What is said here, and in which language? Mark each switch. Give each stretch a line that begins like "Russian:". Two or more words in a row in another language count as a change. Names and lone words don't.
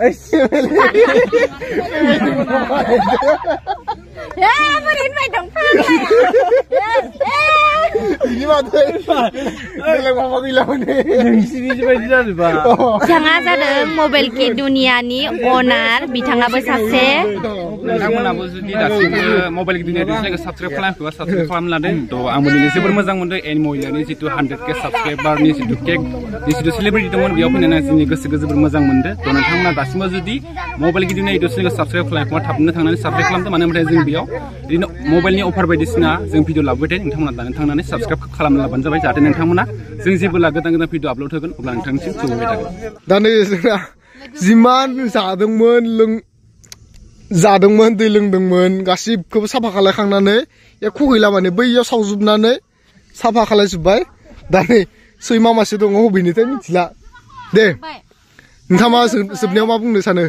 Bodo: बिथाङा जादों मबाइल के दुनियानि अनार बिथाङाबो सासे नोंथांमोनाबो जुदि दासिमबो मबाइल के दुनिया चेनेलखौ साबस्क्राइब खालामाखैबा साबस्क्राइब खालामलादों थ' आंबो दिनै जोबोर मोजां मोनदों एन महिलानि जितु 100K साबस्क्राइबारनि जितु केक जितु सेलिब्रिटि दंमोन बेयाव फैनानै जोंनि गोसोखौ जोबोर मोजां मोनदों थ' नोंथांमोना दासिमबो जुदि मबाइल के दुनिया इउटुब चेनेलखौ साबस्क्राइब खालामाखैबा थाबनो थांनानै साबस्क्राइब खालामदो मानो होनबाथाय जों बेयाव बिदिनो मबाइलनि अफार बायदिसिना जों भिडिअ लाबोबाय थायो नोंथांमोना दानो थांनानै साबस्क्राइब खालामना लाबानो जाबाय जाहाथे नोंथांमोना जों जेब्ला गोदान
English: video upload
Bodo: होगोन अब्ला नोंथांनिसिम सौहैबाय थागोन दा नै जोंना जिमान जादोंमोन दै लोंदोंमोन गासिबखौबो साफा खालायखांनानै एख' गैला माने बैयाव सावजोबनानै साफा खालायजोब्बाय दा नै सैमा मासे दङ बबेनिफ्राय मिथिला दे नोंथाङा मा जोबनायाव मा बुंनो सानो